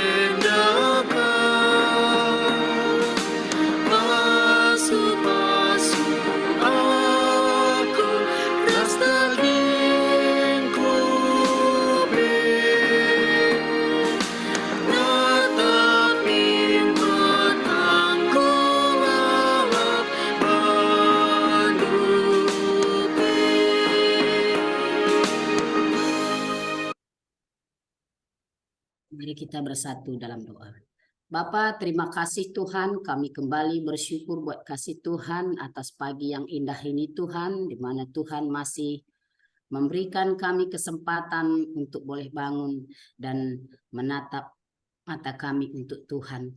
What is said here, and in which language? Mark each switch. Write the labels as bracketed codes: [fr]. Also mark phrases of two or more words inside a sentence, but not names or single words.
[btx] endakan pasu-pasu aku ras dagingku natapi matangku lalap bandupi. [id] Mari kita bersatu dalam doa. Bapa, terima kasih Tuhan, kami kembali bersyukur buat kasih Tuhan atas pagi yang indah ini Tuhan, di mana Tuhan masih memberikan kami kesempatan untuk boleh bangun dan menatap mata kami untuk Tuhan.